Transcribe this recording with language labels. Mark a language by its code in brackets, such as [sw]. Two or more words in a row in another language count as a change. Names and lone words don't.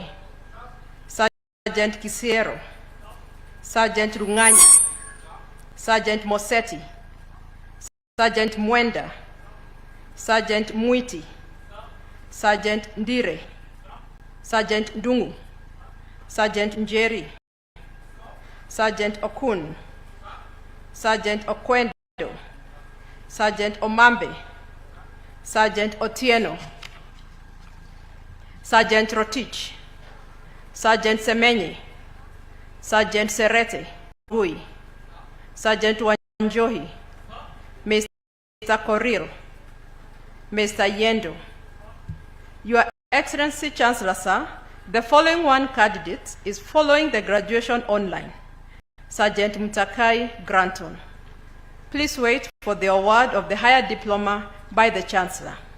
[en] Sergeant Kisiero, Sergeant Runganyi, Sergeant Moseti, Sergeant Mwenda, Sergeant Mwiti, Sergeant Ndire, Sergeant Ndungu, Sergeant Njeri, Sergeant Okun, Sergeant Okwendo, Sergeant Omambe, Sergeant Otieno, Sergeant Rotich, Sergeant Semenyi, Sergeant Serete Gui, Sergeant Wanjohi, Mr. Koril, Mr. Yendo. Your Excellency Chancellor, sir, the following one candidate is following the graduation online. Sergeant Mutakai Granton. Please wait for the award of the higher diploma by the Chancellor.